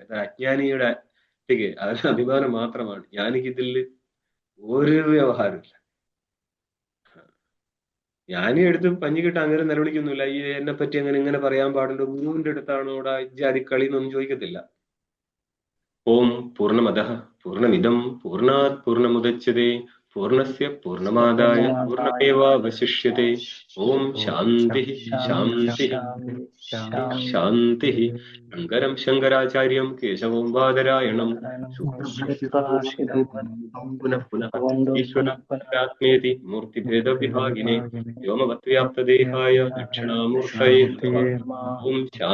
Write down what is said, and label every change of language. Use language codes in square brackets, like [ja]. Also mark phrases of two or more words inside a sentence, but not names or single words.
[ml] ഇത് അജ്ഞാനിയുടെ അതിന് അഭിമാനം മാത്രമാണ്. ജ്ഞാനിക്ക് ഇതിൽ ഒരു വ്യവഹാരമില്ല. ജ്ഞാനി എടുത്ത് പഞ്ഞിക്കിട്ട് അങ്ങനെ നിലവിളിക്കൊന്നുമില്ല. ഈ എന്നെ പറ്റി അങ്ങനെ ഇങ്ങനെ പറയാൻ പാടുണ്ടോ, ഗുരുവിന്റെ അടുത്താണോ ഓടാ ജാതി കളി എന്നൊന്നും ചോദിക്കത്തില്ല. [sa] ഓം പൂർണ്ണമദഃ പൂർണ്ണമിദം പൂർണ്ണാത് പൂർണ്ണമുദച്യതേ പൂർണ്ണസ്യ പൂർണ്ണമാദായ പൂർണ്ണമേവാവശിഷ്യതേ. ഓം ശാന്തി ശാന്തി ശാന്തി. ശങ്കരം ശങ്കരാചാര്യം കേശവം ബാദരായണം പുനഃ പുനഃ ഈശ്വരാത്മേതി മൂർത്തിഭേദവിഭാഗിനെ വ്യോമവത്വ്യാപ്തദേഹായ ദക്ഷിണാമൂർത്തയേ നമഃ.